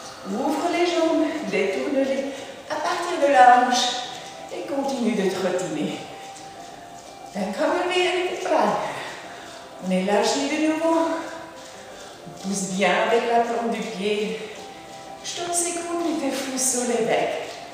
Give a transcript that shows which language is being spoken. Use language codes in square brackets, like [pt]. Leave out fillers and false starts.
[fr] Ouvre les jambes, détourne-les à partir de la hanche et continue de trottiner. [de] Dann kommen wir in die Bras. [fr] On élargit de nouveau. On pousse bien avec la plante du pied. [de] Stoße gut mit der Fußsohle weg.